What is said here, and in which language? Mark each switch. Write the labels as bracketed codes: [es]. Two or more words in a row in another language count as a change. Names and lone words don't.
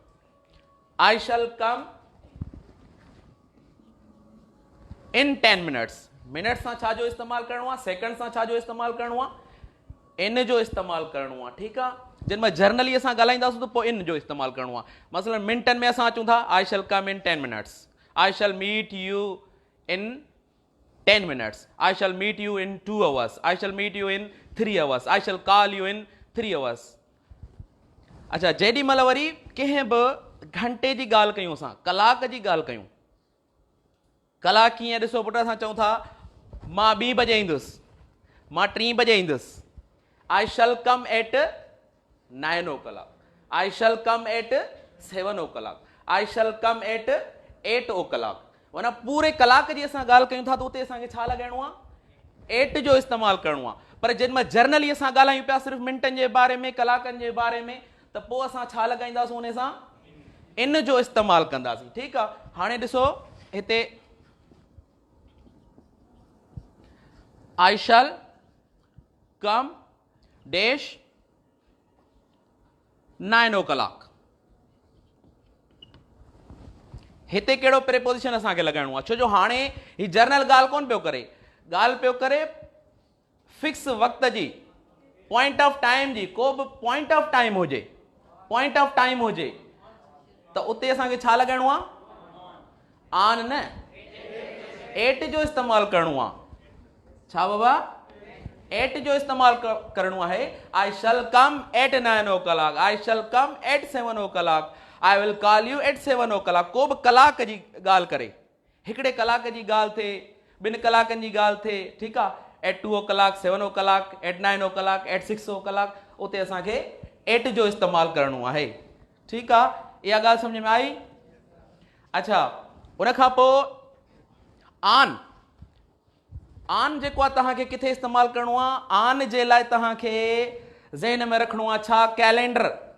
[en] I shall come in 10 minutes. [sd] मिनट सां छा जो इस्तेमालु करणो आहे? सेकंड सां छा जो इस्तेमालु करणो आहे? इन जो इस्तेमालु करणो आहे. ठीकु आहे. जिन में जर्नली असां ॻाल्हाईंदासीं त पोइ इन जो इस्तेमालु करणो आहे. मसलन मिंटनि में असां अचूं था, [en] I shall come in 10 minutes. I shall meet you in 10 minutes. I shall meet you in 2 hours. I shall meet you in 3 hours. I shall call you in 3 hours. [sd] अच्छा, जेॾी महिल वरी कंहिं बि घंटे जी ॻाल्हि कयूं असां, कलाक जी ॻाल्हि कयूं. कलाक कीअं? ॾिसो पुट, असां चऊं था मां 2 बजे ईंदुसि, मां 3 बजे ईंदुसि. [en] I shall come at 9 o'clock. I shall come at 7 o'clock. I shall come at 8 o'clock. [sd] माना पूरे कलाक जी असां ॻाल्हि कयूं था त उते असांखे छा लॻाइणो आहे? 8 जो इस्तेमालु करणो आहे. पर जिन में जर्नली असां ॻाल्हायूं पिया सिर्फ़ु मिंटनि जे बारे में, कलाकनि जे बारे में, त पोइ असां छा लॻाईंदासीं उन सां? इन जो इस्तेमालु कंदासीं। ठीकु आहे, हाणे ॾिसो हिते [en] I shall come dash 9 o'clock। [sd] हिते कहिड़ो प्रेपोजिशन असांखे लॻाइणो आहे, छो जो हाणे ही जर्नल ॻाल्हि कोन पियो करे, ॻाल्हि पियो करे फिक्स वक़्त जी, [en] point of time [sd] जी। को बि [en] point of time [sd] हुजे, [en] point of time [sd] हुजे त उते असांखे छा लॻाइणो आहे, आन न एट जो इस्तेमालु करिणो आहे। छा बाबा, एट जो इस्तेमालु करिणो आहे। [en] I shall come at 9 o'clock, I shall come at 7 o'clock, I will call you at 7 o'clock। को बि कलाक जी ॻाल्हि करे, हिकिड़े कलाक जी ॻाल्हि थिए, 2 कलाकनि जी ॻाल्हि थिए, ठीकु आहे, एट 2 o'clock, 7 o'clock, एट 9 o'clock, एट 6 o'clock, [sd] उते असांखे एट जो इस्तेमालु करिणो आहे। ठीकु आहे, इहा ॻाल्हि सम्झ में आई। अच्छा, उन खां पोइ आन, आन जेको आहे तव्हांखे किथे इस्तेमालु करिणो आहे, आन जे लाइ तव्हांखे ज़हन में रखिणो आहे छा, कैलेंडर।